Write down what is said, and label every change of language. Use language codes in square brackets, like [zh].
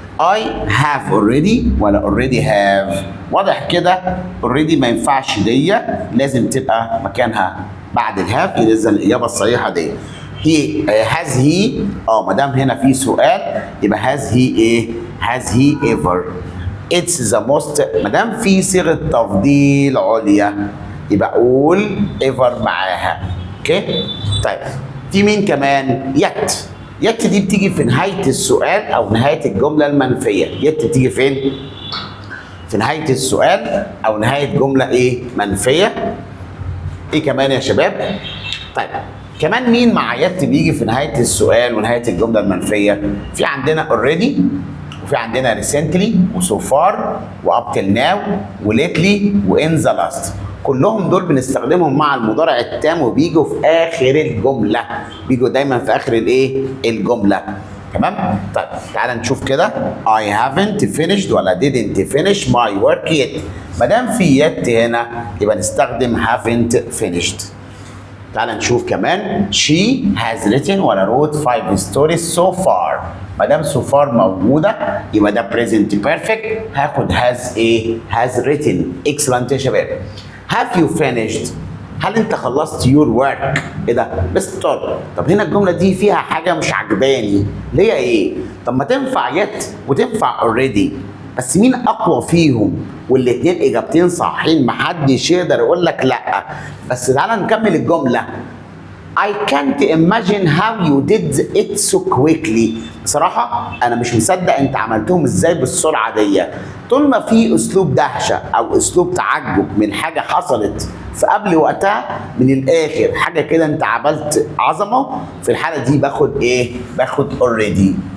[en] I have already ولا already have. [ar] واضح كده already ما ينفعش دي، لازم تبقى مكانها بعد الهاف، اذا الاجابه الصحيحه دي هي has he. ما دام هنا في سؤال يبقى has he ايه؟ has he ever. it's the most، ما دام في صيغه تفضيل عليا يبقى اقول ever معاها. اوكي؟ طيب في مين كمان؟ يت دي بتيجي في نهاية السؤال أو نهاية الجملة المنفية. يت بتيجي فين؟ في نهاية السؤال أو نهاية جملة إيه؟ منفية. إيه كمان يا شباب؟ طيب كمان مين مع يت بيجي في نهاية السؤال ونهاية الجملة المنفية؟ في عندنا already وفي عندنا recently وso far وup till now وlately وin the last. كلهم دول بنستخدمهم مع المضارع التام وبيجوا في اخر الجمله، بيجوا دايما في اخر الايه؟ الجمله. تمام؟ طيب تعالى نشوف كده. [en] I haven't finished ولا didn't finish my work yet. [ar] ما دام في yet هنا يبقى نستخدم haven't finished. تعالى نشوف كمان [en] she has written ولا wrote 5 stories so far. [ar] ما دام so far موجوده يبقى ده present perfect، هاخد has ايه؟ has written. excellent يا شباب. [en] Have you finished؟ [ar] هل انت خلصت [en] your work؟ [ar] ايه ده؟ مستر طب هنا الجمله دي فيها حاجه مش عجباني، اللي هي ايه؟ طب ما تنفع yet وتنفع already، بس مين اقوى فيهم؟ والاثنين اجابتين صحيحين، محدش يقدر يقول لك لا. بس تعالى نكمل الجمله. [en] I can't imagine how you did it so quickly. [ar] بصراحة أنا مش مصدق أنت عملتهم إزاي بالسرعة دي. طول ما في أسلوب دهشة أو أسلوب تعجب من حاجة حصلت في قبل وقتها، من الآخر حاجة كده أنت عملت عظمة، في الحالة دي باخد إيه؟ باخد already.